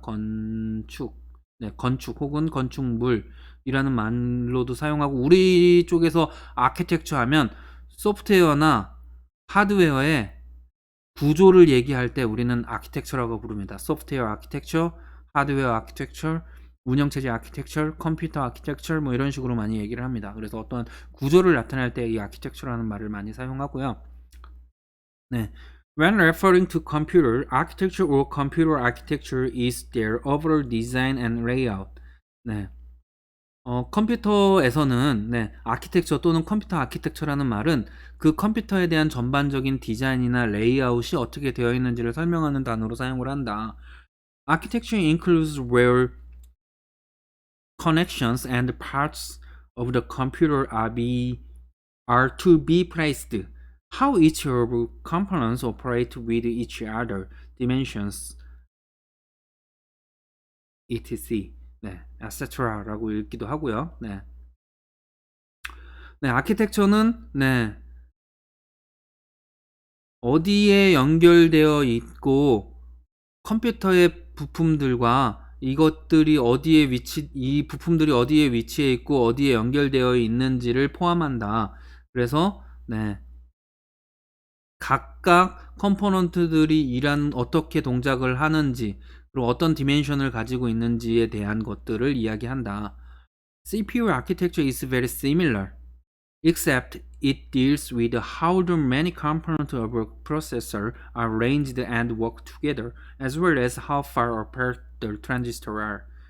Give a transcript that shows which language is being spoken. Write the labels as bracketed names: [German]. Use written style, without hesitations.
[Korean] 건축. 네, 건축 혹은 건축물이라는 말로도 사용하고 우리 쪽에서 아키텍처 하면 소프트웨어나 하드웨어의 구조를 얘기할 때 우리는 아키텍처라고 부릅니다. 소프트웨어 아키텍처, 하드웨어 아키텍처, 운영체제 아키텍처, 컴퓨터 아키텍처 뭐 이런 식으로 많이 얘기를 합니다. 그래서 어떤 구조를 나타낼 때 이 아키텍처라는 말을 많이 사용하고요. 네. [English] When referring to computer architecture or computer architecture is their overall design and layout. [Korean] 네. 컴퓨터에서는 아키텍처 또는 컴퓨터 아키텍처라는 말은 그 컴퓨터에 대한 전반적인 디자인이나 레이아웃이 어떻게 되어 있는지를 설명하는 단어로 사용을 한다. [English] Architecture includes where connections and parts of the computer are to be placed. How each of components operate with each other, dimensions, etc. [Korean] 네, etc라고 읽기도 하고요. 네. 네, 아키텍처는 네. 어디에 연결되어 있고 컴퓨터의 부품들과 이것들이 어디에 이 부품들이 어디에 위치해 있고 어디에 연결되어 있는지를 포함한다. 그래서 네. 각각 컴포넌트들이 어떻게 동작을 하는지 그리고 어떤 디멘션을 가지고 있는지에 대한 것들을 이야기한다. [English] CPU architecture is very similar, except it deals with how the many components of a processor are arranged and work together, as well as how far apart the transistors are.